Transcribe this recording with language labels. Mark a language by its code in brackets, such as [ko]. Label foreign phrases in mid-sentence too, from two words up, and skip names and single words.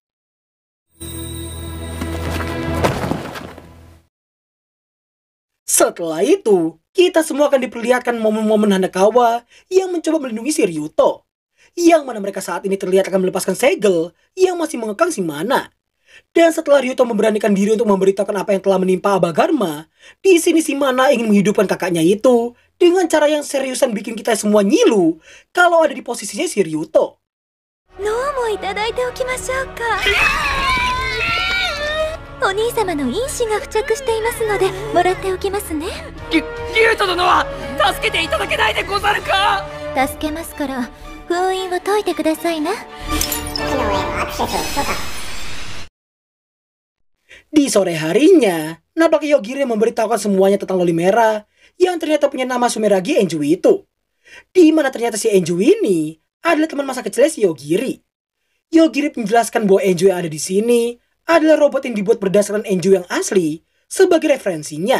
[id] Setelah itu, kita semua akan diperlihatkan momen-momen Hanakawa yang mencoba melindungi si Ryuto, yang mana mereka saat ini terlihat akan melepaskan segel yang masih mengekang si Mana. Dan setelah Ryuto memberanikan diri untuk memberitahukan apa yang telah menimpa Albagarma, di sini si Mana ingin menghidupkan kakaknya itu dengan cara yang seriusan bikin kita semua nyilu kalau ada di posisinya si Ryuto. [ja] 脳もいただいておきましょうか。お兄様の因子が付着していますのでもらっておきますね。リュウト殿は助けていただけないでござるか。助けますから封印を解いてくださいな。 [id] Di sore harinya, nampaknya Yogiri memberitahukan semuanya tentang loli merah yang ternyata punya nama Sumeragi Enju itu. Di mana ternyata si Enju ini adalah teman masa kecilnya si Yogiri. Yogiri menjelaskan bahwa Enju yang ada di sini adalah robot yang dibuat berdasarkan Enju yang asli sebagai referensinya.